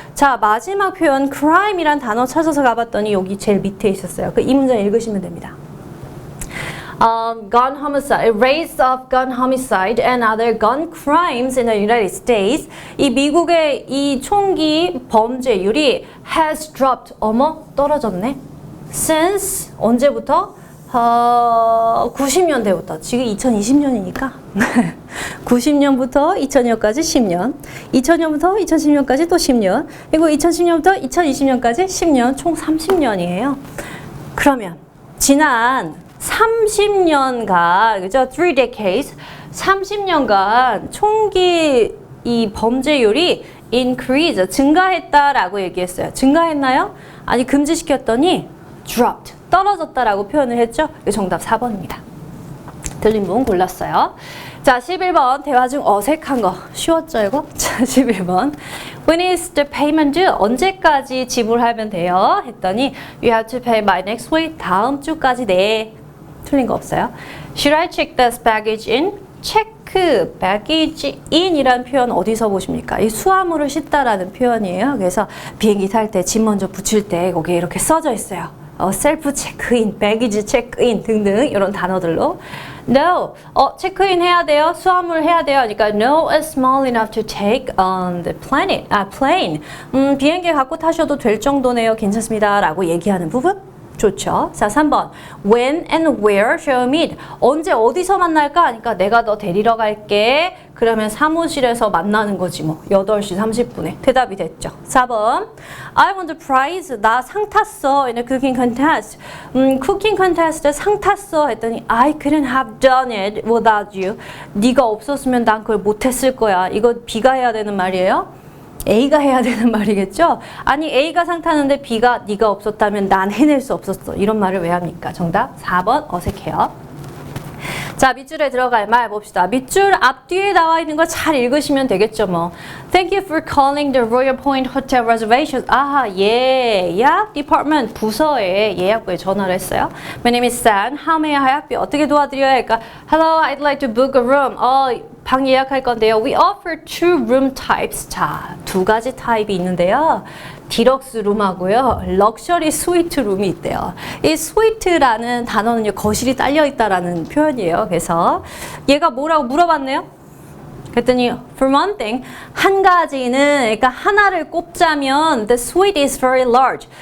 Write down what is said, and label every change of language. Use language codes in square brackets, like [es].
[ko] 자, 마지막 표현 crime이란 단어 찾아서 가봤더니 여기 제일 밑에 있었어요. 그 이 문장 읽으시면 됩니다. [en] gun homicide, rates of gun homicide and other gun crimes in the United States. [ko] 이 미국의 이 총기 범죄율이 [en] has dropped. [ko] 어머, 떨어졌네. Since 언제부터? 90년대부터. 지금 2020년이니까 90년부터 2000년까지 10년, 2000년부터 2010년까지 또 10년, 그리고 2010년부터 2020년까지 10년, 총 30년이에요. 그러면 지난 30년간, 그죠? [en] 3 decades, [ko] 30년간 총기 이 범죄율이 increase, 증가했다라고 얘기했어요. 증가했나요? 아니, 금지시켰더니 dropped, 떨어졌다라고 표현을 했죠? 이거 정답 4번입니다. 틀린 분 골랐어요. 자, 11번 대화 중 어색한 거 쉬웠죠 이거? [en] 자, 11번 When is the payment due? [ko] 언제까지 지불하면 돼요? [en] 했더니 You have to pay by next week. [ko] 다음 주까지 내. 틀린 거 없어요. [en] Should I check this baggage in? [ko] 체크, baggage in이라는 표현 어디서 보십니까? 이 수화물을 싣다라는 표현이에요. 그래서 비행기 탈 때 짐 먼저 붙일 때 거기에 이렇게 써져 있어요. 셀프 체크인, 배기지 체크인 등등 이런 단어들로 No, 체크인 해야 돼요. 수화물 해야 돼요. [en] 그러니까 No is small enough to take on the plane. [ko] 비행기 갖고 타셔도 될 정도네요. 괜찮습니다. 라고 얘기하는 부분. 좋죠. 자, 3번. [en] When and where shall we meet? [ko] 언제 어디서 만날까? 그러니까 내가 너 데리러 갈게. 그러면 사무실에서 만나는 거지 뭐. 8시 30분에. 대답이 됐죠. 4번. [en] I won the prize. [ko] 나 상 탔어. [en] in a cooking contest. [ko] 쿠킹 컨테스트에 상 탔어. [en] 했더니 I couldn't have done it without you. [ko] 네가 없었으면 난 그걸 못했을 거야. 이거 B가 해야 되는 말이에요. A가 해야 되는 말이겠죠? 아니 A가 상 타는데 B가 네가 없었다면 난 해낼 수 없었어. 이런 말을 왜 합니까? 정답 4번 어색해요. 자, 밑줄에 들어갈 말 봅시다. 밑줄 앞뒤에 나와 있는 거 잘 읽으시면 되겠죠 뭐. [en] Thank you for calling the Royal Point Hotel Reservations. [ko] 아하, 예약 디파트먼트 부서에 예약부에 전화를 했어요. [en] My name is San. How may I help you? [ko] 어떻게 도와드려야 할까? [en] Hello, I'd like to book a room. [ko] 방 예약할 건데요. [en] We offer 2 room types. [ko] 자, 2가지 타입이 있는데요. 디럭스 룸하고요. 럭셔리 스위트 룸이 있대요. 이 스위트라는 단어는요. 거실이 딸려 있다라는 표현이에요. 그래서 얘가 뭐라고 물어봤네요. [en] 그랬더니 for one thing, [ko] 한 가지는 그러니까 하나를 꼽자면 [en] the suite is very large.